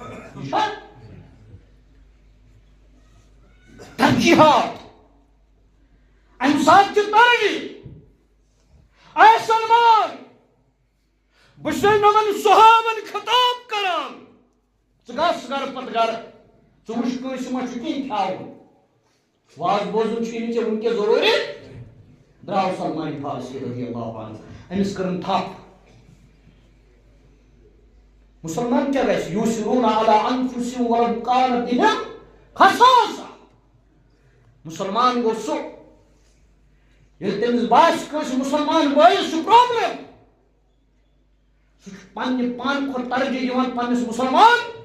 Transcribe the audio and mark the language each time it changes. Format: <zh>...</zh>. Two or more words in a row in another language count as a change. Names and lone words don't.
<ks>ترجیحات امہِ ساتہٕ چھِ ترجیح اے سلمان بہٕ چھُسے یِمن صحابن خطاب کران ژٕ گژھ گرٕ پتہٕ گرٕ ژٕ وٕچھ کٲنٛسہِ ما چھُ کینٛہہ کھیاوُن واز بوزُن چھُے نہٕ ژےٚ وٕنکٮ۪س ضروٗری درٛاو سلمان فارسی</ks> <ar>رضی اللہ عنہ</ar> <ks>أمِس کٔرٕن تھپھ مسلمان کیٛاہ گژھِ</ks> <ar>یوٗسِروٗنَ علی انفُسِہِم وَلَوْ کانَ بِہِم خَصاصَہ</ar> <ks>مسلمان گوٚو سُہ ییٚلہِ تٔمِس باسہِ کٲنٛسہِ مُسلمان بٲیِس چھُ پرٛابلِم سُہ چھُ پننہِ پانہٕ کھۄتہٕ ترجیح دِوان پننِس مُسلمان</ks>